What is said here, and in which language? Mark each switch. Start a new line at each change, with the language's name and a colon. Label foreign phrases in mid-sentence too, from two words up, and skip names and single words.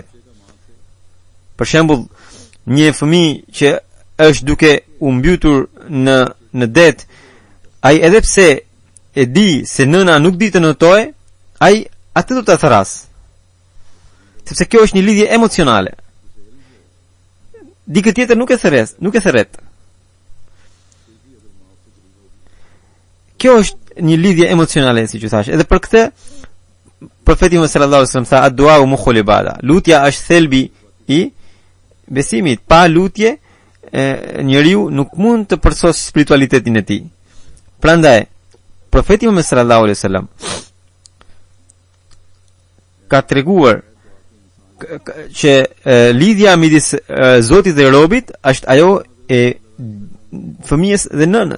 Albanian: Për shembull, një fëmijë që është duke u mbytur në det, ai edhe pse e di se nëna nuk di të notojë, ai atë do të thras. Sepse kjo është një lidhje emocionale. Dikë tjetër nuk e thërret. Kjo është një lidhje emocionale, siç u thash. Edhe për këtë profeti Muhammed
Arabic: صلى الله عليه وسلم
Albanian: tha
Arabic: الدعاء مخ العبادة.
Albanian: Lutja është thelbi i besimit. Pa lutje njeriu nuk mund të përsosë spiritualitetin e tij. Prandaj profeti Muhammed
Arabic: صلى الله عليه وسلم
Albanian: ka treguar që lidhja midis Zotit dhe robit është ajo e fëmijës dhe nënës.